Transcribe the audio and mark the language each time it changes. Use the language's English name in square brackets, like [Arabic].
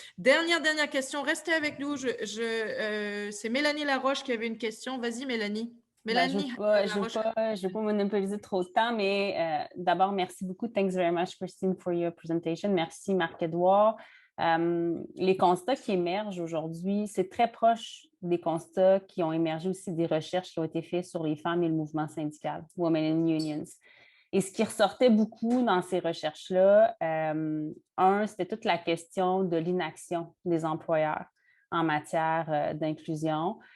[French] Dernière question, restez avec nous. C'est Mélanie Laroche qui avait une question. Vas-y, Mélanie. Mélanie. Je ne vais pas monopoliser trop de temps, mais d'abord, merci beaucoup. [English] Thanks very much, Christine, for your presentation. [French] Merci, Marc-Edouard. Les constats qui émergent aujourd'hui, c'est très proche des constats qui ont émergé aussi des recherches qui ont été faites sur les femmes et le mouvement syndical, Women in Unions. Et ce qui ressortait beaucoup dans ces recherches-là, c'était toute la question de l'inaction des employeurs en matière d'inclusion.